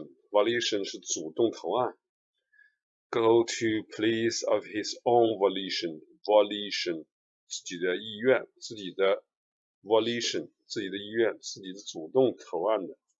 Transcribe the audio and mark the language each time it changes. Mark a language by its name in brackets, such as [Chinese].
[Chinese] Volition 是主动投案。 [English] Go to police of his own volition. [Chinese] 自己的意愿，自己的 volition， 自己的意愿，自己的主动投案的。